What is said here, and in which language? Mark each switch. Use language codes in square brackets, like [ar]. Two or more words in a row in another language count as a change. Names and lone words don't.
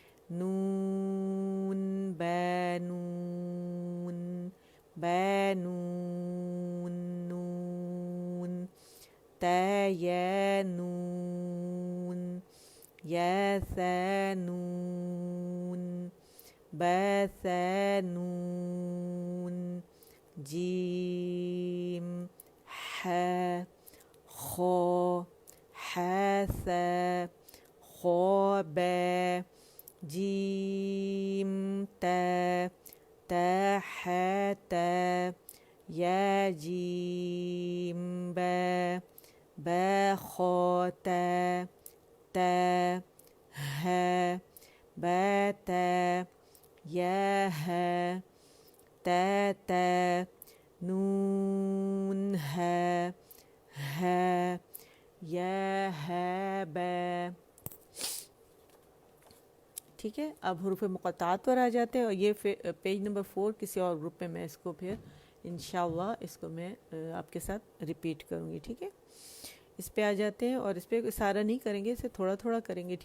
[ar] نون با نون با نون نون تا یا نون یا ثا نون با ثا نون جیم ح خو ح ثا خو با جیم تا تا ح تا یا جیم با با خو تا تا ہ با تا یا ہ تا تا نون ہ ہ یا ہ با. [ur] ٹھیک ہے، اب حروف مقطعات پر آ جاتے ہیں. اور یہ پیج نمبر 4 کسی اور گروپ میں میں اس کو پھر انشاءاللہ اس کو میں آپ کے ساتھ ریپیٹ کروں گی. ٹھیک ہے، اس پہ آ جاتے ہیں اور اس پہ سارا نہیں کریں گے، اسے تھوڑا تھوڑا کریں گے.